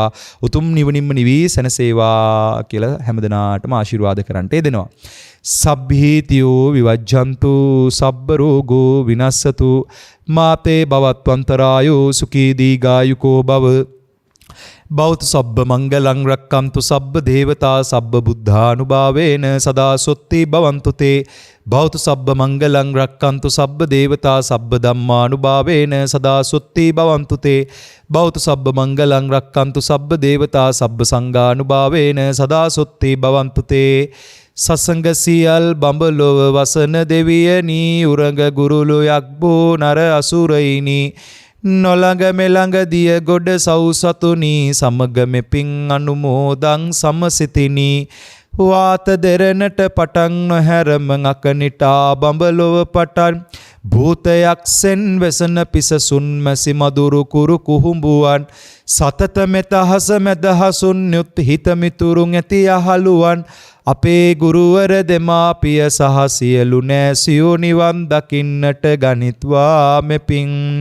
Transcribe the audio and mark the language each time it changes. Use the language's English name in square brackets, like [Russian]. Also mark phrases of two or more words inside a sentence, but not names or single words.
[Sinhala] උතුම් නිවනින්ම නිවී සැනසේවා කියලා හැමදෙනාටම ආශිර්වාද කරන්නට යෙදෙනවා. [Pali] සබ්බීතියෝ විවජ්ජන්තු සබ්බ රෝගෝ විනස්සතු මාතේ භවත්වන්තරායෝ සුඛී දීඝායුකෝ භව. බෞද්ධ සබ්බ මංගලං රක්කන්තු සබ්බ දේවතා සබ්බ බුද්ධානුභාවේන සදා සොත්ති භවන්තු තේ. බෞද්ධ සබ්බ මංගලං රක්කන්තු සබ්බ දේවතා සබ්බ ධම්මානුභාවේන සදා සොත්ති භවන්තු තේ. බෞද්ධ සබ්බ මංගලං රක්කන්තු සබ්බ දේවතා සබ්බ සංඝානුභාවේන සදා සොත්ති භවන්තු තේ. [Sinhala] සසංග සියල් බඹලොව වසන දෙවියනි උරඟ ගුරුළු යක්බෝ නර අසුරයිනි නොළඟ මෙළඟ දිය ගොඩ සව්සතුනි සමග මෙපින් අනුමෝදං සමසිතිනි වාත දෙරණට පටන් නොහැරම අකනිටා බඹලොව පටන් භූතයක්සෙන් වෙසන පිසසුන් මැසි මදුරු කුරු කුහුඹුවන් සතත මෙතහස මැදහසුන් යුත් හිතමිතුරුන් ඇති යහළුවන් අපේ ගුරුවර දෙමාපිය සහ සියලු නෑසියෝ නිවන් දකින්නට ගනිත්වා මෙපින්.